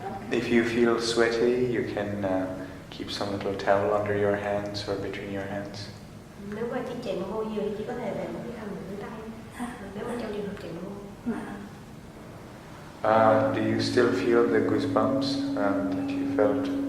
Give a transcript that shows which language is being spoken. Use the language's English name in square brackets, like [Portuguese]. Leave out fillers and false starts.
[English] If you feel sweaty, you can keep some little towel under your hands or between your hands. [Vietnamese] Nếu mà chị chảy mồ hôi nhiều thì chị có thể để một cái khăn dưới tay. Nếu mà trong trường hợp chảy mồ hôi. [English] Do you still feel the goosebumps that you felt?